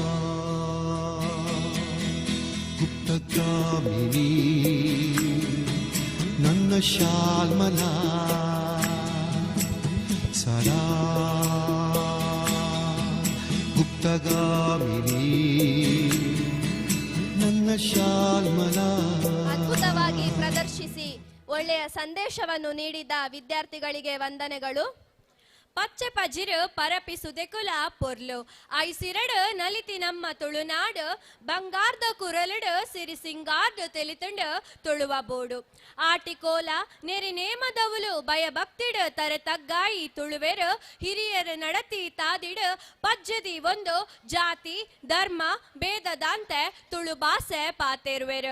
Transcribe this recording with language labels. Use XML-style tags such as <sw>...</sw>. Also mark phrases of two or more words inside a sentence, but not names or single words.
<kn>ಗುಪ್ತಗಾಮಿನಿ ನನ್ನ ಶಾಲ್ಮಲ ಸದಾ. ಗುಪ್ತಗಾಮಿನಿ ನನ್ನ ಶಾಲ್ಮಲ. ಅದ್ಭುತವಾಗಿ ಪ್ರದರ್ಶಿಸಿ ಒಳ್ಳೆಯ ಸಂದೇಶವನ್ನು ನೀಡಿದ ವಿದ್ಯಾರ್ಥಿಗಳಿಗೆ ವಂದನೆಗಳು.</kn> <tcy>ಪಚ್ಚೆ ಪಜಿರು ಪರಪಿಸುದೆ ಕುಲ ಪೊರ್ಲು ಐಸಿರಡು ನಲಿತಿ ನಮ್ಮ ತುಳುನಾಡು ಬಂಗಾರದ ಕುರಲಡು ಸಿರಿ ಸಿಂಗಾರ್ದು ತೆಲಿತಂಡು ತುಳುವ ಬೋಡು ಆಟಿಕೋಲ ನೆರಿ ನೇಮದವುಲು ಭಯಭಕ್ತಿಡು ತರೆ ತಗ್ಗಾಯಿ ತುಳುವೆರು ಹಿರಿಯರು ನಡತಿ ತಾದಿಡು ಪಜ್ಜದಿ ಒಂದು ಜಾತಿ ಧರ್ಮ ಭೇದದಂತೆ ತುಳು ಭಾಷೆ ಪಾತೆರುವೆರು.</tcy>